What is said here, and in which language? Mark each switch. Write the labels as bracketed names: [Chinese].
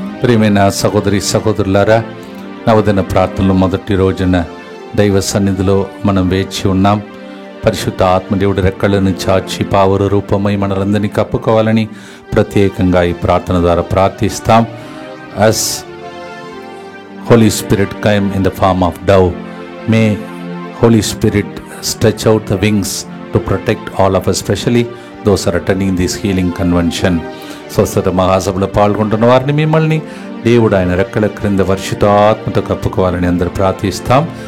[Telugu] ప్రియమైన సహోదరి సహోదరులారా, నవదిన ప్రార్థనలు మొదటి రోజున దైవ సన్నిధిలో మనం వేచి ఉన్నాం. పరిశుద్ధ ఆత్మదేవుడి రెక్కలను చాచి పావుర రూపమై మనలందరినీ కప్పుకోవాలని ప్రత్యేకంగా ఈ ప్రార్థన ద్వారా ప్రార్థిస్తాం. [English] as Holy Spirit came in the form of dove, may Holy Spirit stretch out the wings to protect all of us, especially those are attending this healing convention. [Telugu] స్వస్థత మహాసభలో పాల్గొంటున్న వారిని, మిమ్మల్ని దేవుడు ఆయన రెక్కల క్రింద పరిశుద్ధాత్మతో కప్పుకోవాలని అందరూ ప్రార్థిస్తాం.